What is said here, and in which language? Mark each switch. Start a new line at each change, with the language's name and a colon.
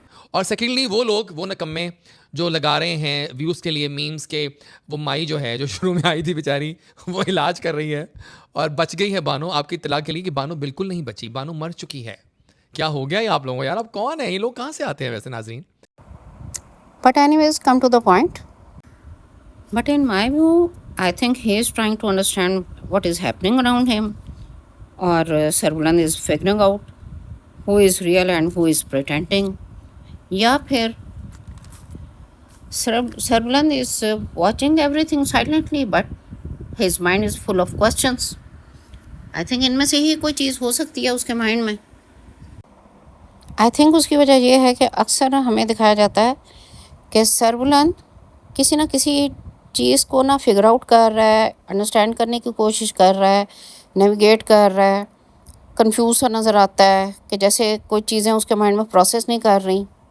Urdu: اور سیکنڈلی وہ لوگ، وہ نکمے جو لگا رہے ہیں ویوز کے لیے میمز کے، وہ مائی جو ہے جو شروع میں آئی تھی بیچاری، وہ علاج کر رہی ہے اور بچ گئی ہے بانو۔ آپ کی اطلاع کے لیے کہ بانو بالکل نہیں بچی، بانو مر چکی ہے۔ کیا ہو گیا یہ آپ لوگوں کو یار؟ آپ کون ہیں؟ یہ لوگ کہاں سے آتے ہیں ویسے ناظرین؟
English: But anyways, come to the point. But in my view, I think he is trying to understand what is happening around him. Or Sarbuland is figuring out who is real and who is pretending.
Urdu: یا پھر
English: Sarbuland is watching everything silently, but his mind is full of questions. I think
Urdu: ان میں سے ہی کوئی چیز ہو سکتی ہے اس کے mind میں۔ I think اس کی وجہ یہ ہے کہ اکثر ہمیں دکھایا جاتا ہے کہ سربلند کسی نہ کسی چیز کو نہ فگر آؤٹ کر رہا ہے، انڈرسٹینڈ کرنے کی کوشش کر رہا ہے، نیویگیٹ کر رہا ہے، کنفیوز سا نظر آتا ہے کہ جیسے کوئی چیزیں اس کے مائنڈ میں پروسیس نہیں کر رہی۔